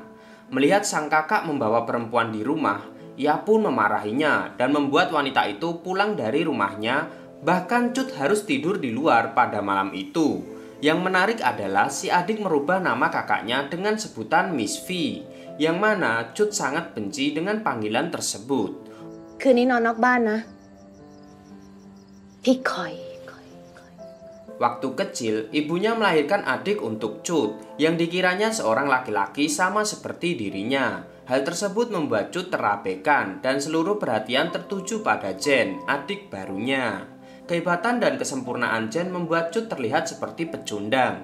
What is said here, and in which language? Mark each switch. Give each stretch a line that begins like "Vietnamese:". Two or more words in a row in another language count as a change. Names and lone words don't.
Indonesian: Melihat sang kakak membawa perempuan di rumah, ia pun memarahinya dan membuat wanita itu pulang dari rumahnya. Bahkan Cut harus tidur di luar pada malam itu. Yang menarik adalah si adik merubah nama kakaknya dengan sebutan Miss V, yang mana Cut sangat benci dengan panggilan tersebut.
Thai: คืนนี้นอนนอกบ้านนะพี่คอย
Indonesian: Waktu kecil, ibunya melahirkan adik untuk Cut yang dikiranya seorang laki-laki sama seperti dirinya. Hal tersebut membuat Cut terabaikan dan seluruh perhatian tertuju pada Jen, adik barunya. Kehebatan dan kesempurnaan Jen membuat Cut terlihat seperti pecundang.